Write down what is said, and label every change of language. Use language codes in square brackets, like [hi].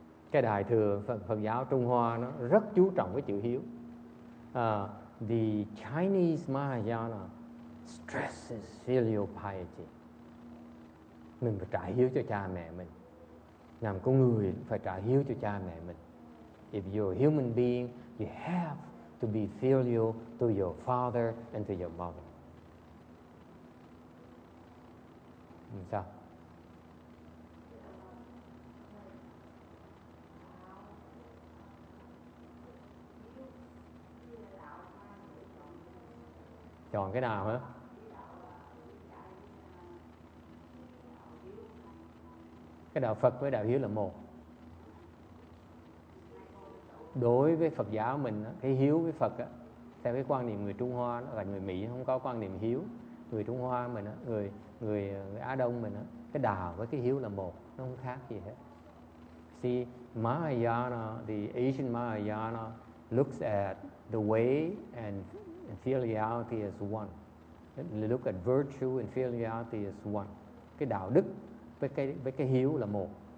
[vi] Cái Đại thừa Phật giáo Trung Hoa nó rất chú trọng cái chữ hiếu. [en] The Chinese Mahayana stresses filial piety. [vi] Mình phải trả hiếu cho cha mẹ mình. Làm con người phải trả hiếu cho cha mẹ mình. [en] If you're a human being, you have to be filial to your father and to your mother. [vi] Sao? Chọn cái nào hả? Cái đạo Phật với đạo hiếu là một. Đối với Phật giáo mình, cái hiếu với Phật, theo cái quan niệm người Trung Hoa, và người Mỹ không có quan niệm hiếu. Người Trung Hoa mình, người Á Đông mình, cái đạo với cái hiếu là một, nó không khác gì hết. [en] See, Mahayana, the Asian Mahayana looks at the way and filiality as one. They look at virtue and filiality as one. [vi] Cái đạo đức với cái hiếu là một.